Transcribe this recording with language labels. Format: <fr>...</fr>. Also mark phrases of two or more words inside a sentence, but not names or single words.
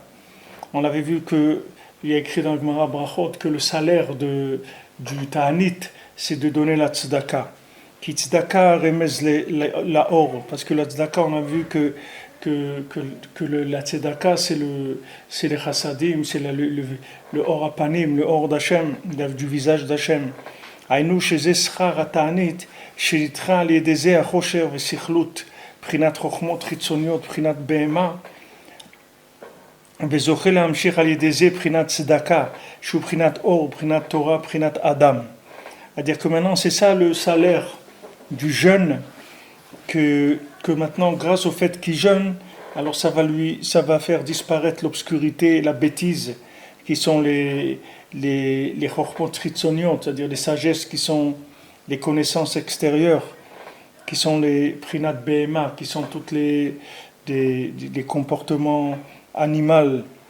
<fr>On avait vu qu'il y a écrit dans le Gemara Brachot que le salaire du Ta'anit, c'est de donner la Tzedaka. Qui</fr> <he>צדקה רמז ל אור,</he> <fr>parce que la Tzedaka, on a vu que la Tzedaka, c'est les chassadim, c'est le</fr> <he>אור הפנים,</he> <fr>le or d'Hachem, du visage d'Hachem.</fr> <he>היינו שזה שכר התענית שנדחה על ידי זה החושר וסכלות בחינת חוכמות חיצוניות, בחינת בהמה וזוכה להמשיך על ידי זה בחינת צדקה שהוא בחינת אור, בחינת תורה, בחינת אדם.</he> <fr>C'est-à-dire que maintenant c'est ça le salaire du jeûne que maintenant grâce au fait qu'il jeûne, alors ça va faire disparaître l'obscurité et la bêtise qui sont les</fr> <he>חכמות חיצוניות,</he> <fr>c'est-à-dire les sagesses qui sont les connaissances extérieures, qui sont les</fr> <he>בחינת בהמה,</he> <fr>qui sont toutes les comportements animaux.</fr>